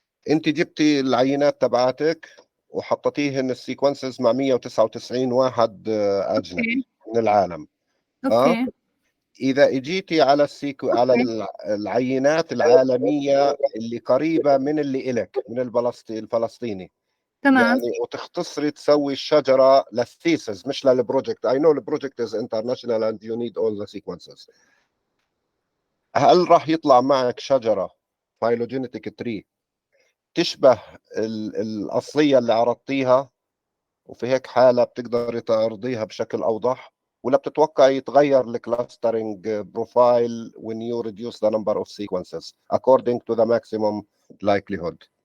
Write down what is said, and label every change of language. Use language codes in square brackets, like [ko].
[ar] انت جبتي العينات تبعتك وحطيتيهن السيكونسز مع 199 واحد اجنبي من العالم. اوكي. اذا اجيتي على على العينات العالميه اللي قريبه من اللي الك من الفلسطيني، تمام. يعني وتختصري تسوي الشجره للثيسز مش للبروجكت. [en] I know the project is international and you need all the sequences. [ar] هل راح يطلع معك شجره phylogenetic tree تشبه الأصلية اللي عرضتيها وفي هيك حالة بتقدري تعرضيها بشكل أوضح، ولا بتتوقع يتغير الكلاسترنج بروفايل [en] when you reduce the number of sequences according to the maximum likelihood؟